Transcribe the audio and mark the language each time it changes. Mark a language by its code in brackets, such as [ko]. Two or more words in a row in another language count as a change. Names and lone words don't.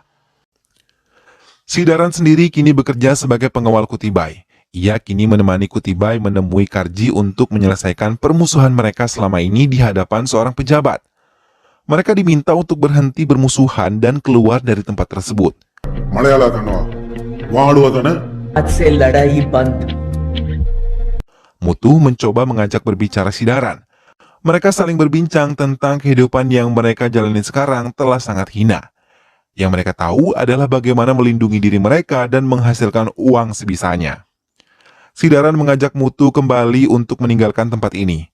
[id] Sidaran sendiri kini bekerja sebagai pengawal Kutibai. Ia kini menemani Kutibai menemui Karji untuk menyelesaikan permusuhan mereka selama ini di hadapan seorang pejabat. Mereka diminta untuk berhenti bermusuhan dan keluar dari tempat tersebut. ಮಳೆಯಾಲ ಕಣೋ ವಾಡುವುದನ [hi] आज से लड़ाई बंद। [id] Mutu mencoba mengajak berbicara Sidaran. Mereka saling berbincang tentang kehidupan yang mereka jalani sekarang telah sangat hina. Yang mereka tahu adalah bagaimana melindungi diri mereka dan menghasilkan uang sebisanya. Sidaran mengajak Mutu kembali untuk meninggalkan tempat ini.